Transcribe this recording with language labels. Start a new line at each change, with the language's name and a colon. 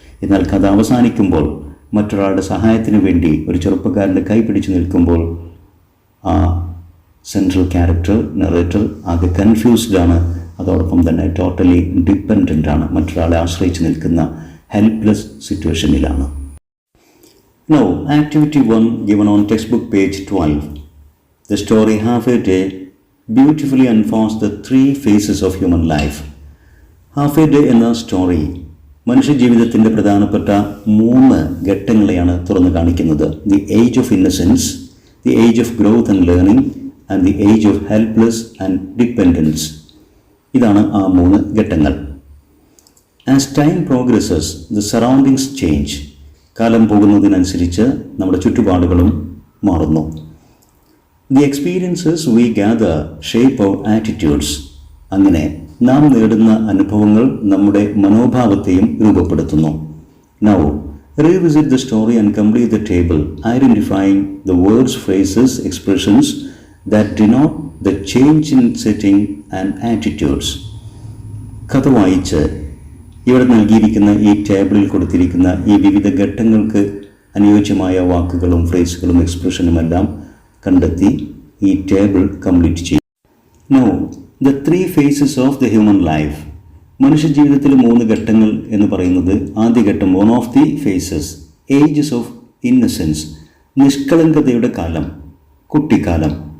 Malayalam: എന്നാൽ കഥ അവസാനിക്കുമ്പോൾ മറ്റൊരാളുടെ സഹായത്തിന് വേണ്ടി ഒരു ചെറുപ്പക്കാരൻ്റെ കൈ പിടിച്ച് നിൽക്കുമ്പോൾ ആ സെൻട്രൽ ക്യാരക്ടർ നറേറ്റർ ആകെ കൺഫ്യൂസ്ഡ് ആണ്, അതോടൊപ്പം തന്നെ
English: totally dependent
Malayalam: ആണ്, മറ്റൊരാളെ ആശ്രയിച്ച് നിൽക്കുന്ന helpless സിറ്റുവേഷനിലാണ്.
English: Now, activity 1 given on textbook page 12. The story Half a Day beautifully unfolds the three phases of human life.
Malayalam: Half A day എന്ന സ്റ്റോറി മനുഷ്യജീവിതത്തിൻ്റെ പ്രധാനപ്പെട്ട 3 ഘട്ടങ്ങളെയാണ് തുറന്നു കാണിക്കുന്നത്.
English: The age of innocence, the age of growth and learning and the age of helpless and dependence.
Malayalam: ഇതാണ് ആ 3 ഘട്ടങ്ങൾ.
English: As time progresses the surroundings change.
Malayalam: കാലം പോകുന്നതിനനുസരിച്ച് നമ്മുടെ ചുറ്റുപാടുകളും മാറുന്നു.
English: The experiences we gather shape our attitudes.
Malayalam: അങ്ങനെ നാം നേടുന്ന അനുഭവങ്ങൾ നമ്മുടെ മനോഭാവത്തെയും രൂപപ്പെടുത്തുന്നു. Now
English: revisit the story and complete the table, identifying the words, phrases, expressions that denote the change in setting and attitudes.
Malayalam: കഥ വായിച്ച് ഇവിടെ നൽകിയിരിക്കുന്ന ഈ ടേബിളിൽ കൊടുത്തിരിക്കുന്ന ഈ വിവിധ ഘട്ടങ്ങൾക്ക് അനുയോജ്യമായ വാക്കുകളും ഫ്രേസുകളും എക്സ്പ്രഷനുമെല്ലാം കണ്ടെത്തി ഈ ടേബിൾ കംപ്ലീറ്റ് ചെയ്യും.
English: Now the 3 phases of the human life.
Malayalam: മനുഷ്യജീവിതത്തിൽ 3 ഘട്ടങ്ങൾ എന്ന് പറയുന്നത്, ആദ്യ ഘട്ടം
English: one of the phases, ages of innocence,
Malayalam: നിഷ്കളങ്കതയുടെ കാലം, കുട്ടിക്കാലം.